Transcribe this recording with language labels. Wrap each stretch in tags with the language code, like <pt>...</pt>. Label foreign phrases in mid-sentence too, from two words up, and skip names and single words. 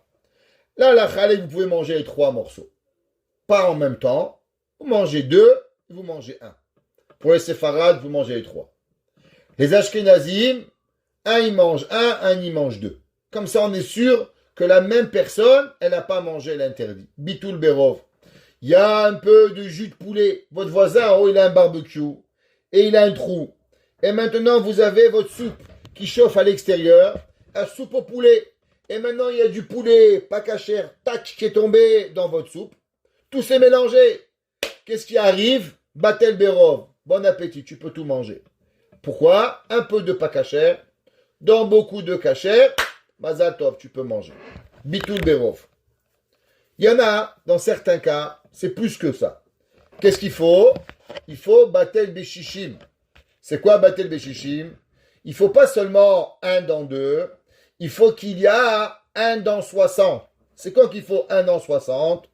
<fr>La halakha, vous pouvez manger les 3 morceaux. Pas en même temps. Vous mangez 2, vous mangez 1. Pour les séfarades, vous mangez les 3. Les ashkenazim, un il mange 1 il mange 2. Comme ça, on est sûr que la même personne, elle n'a pas mangé l'interdit.</fr> <he>Bitul berov.</he> <fr>Il y a un peu de jus de poulet. Votre voisin, en haut, il a un barbecue. Et il a un trou. Et maintenant, vous avez votre soupe qui chauffe à l'extérieur. La soupe au poulet. Et maintenant, il y a du poulet pas cachère, tac, qui est tombé dans votre soupe. Tout s'est mélangé. Qu'est-ce qui arrive?</fr> <he>Batel berov.</he> <fr>Bon appétit, tu peux tout manger. Pourquoi? Un peu de pas cachère. Dans beaucoup de cachère,</fr> <he>מזל טוב,</he> <fr>tu peux manger.</fr> <he>Bitul berov.</he> <fr>Il y en a, dans certains cas, c'est plus que ça. Qu'est-ce qu'il faut? Il faut</fr> <he>בטל בשישים.</he> <fr>C'est quoi</fr> <he>בטל בשישים?</he> <fr>Il faut pas seulement 1 dans 2. Il faut qu'il y a 1 dans 60. C'est quand qu'il faut 1 an 60.</fr>